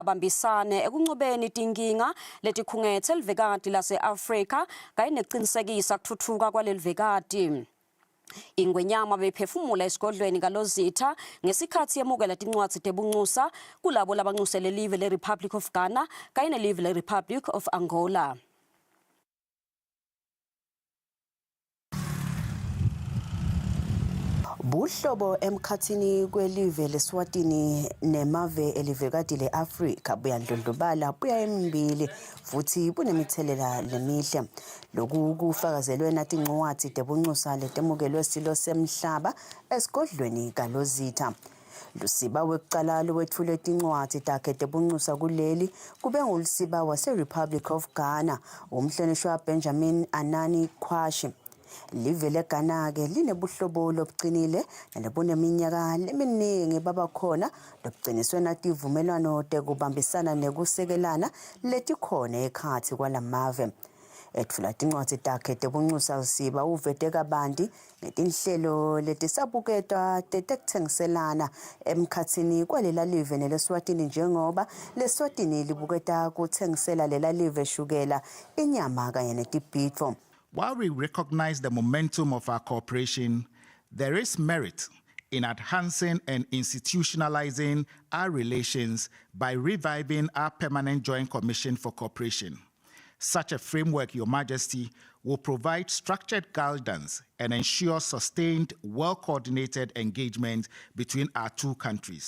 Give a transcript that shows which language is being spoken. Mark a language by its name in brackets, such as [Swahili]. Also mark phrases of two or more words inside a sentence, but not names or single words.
[Swati] Bambisane ekunqobeni izinkinga letikhungethe elivekati lase-Afrika kanye nekuqinisekisa ukuthuthuka kwalelivekati. Ingwenyama bephefumula esigodlweni kaLozitha ngesikhathi yemukela tincwadzi tebunxusa kulabo labanxusele live le-Republic of Ghana kanye nelive le-Republic of Angola. Buhlobo emkhathini kwelive leSwatini nemave elivekati le-Afrika buyandlondlobala buya embili futhi bunemithelela lemihle. Lokhu kufakazelwe nathi incwadi tebunxusa letemukelwe silo semhlaba esigodlweni kaLozitha. Lusiba wekucala lowethule tincwadi takhe tebunxusa kuleli kube ngulusiba wase-Republic of Ghana umhlonishwa Benjamin Anani Kwashi. Live leGhana-ke linebuhlobo lobuqinile nalobuneminyaka leminingi babakhona lobuqiniswe nativumelwano tekubambisana nekusekelana letikhona ekhathi kwalamave. Ethula tincwadi takhe tebunxusa Lusiba uvete kabanti ngetinhlelo letisabuketwa tetekuthengiselana emkhathini kwalela live neleswatini njengoba leswatini libuketa kuthengisela lela live shukela inyama kanye netibhidvo. [English] While we recognize the momentum of our cooperation, there is merit in enhancing and institutionalizing our relations by reviving our Permanent Joint Commission for Cooperation. Such a framework, Your Majesty, will provide structured guidance and ensure sustained, well-coordinated engagement between our two countries.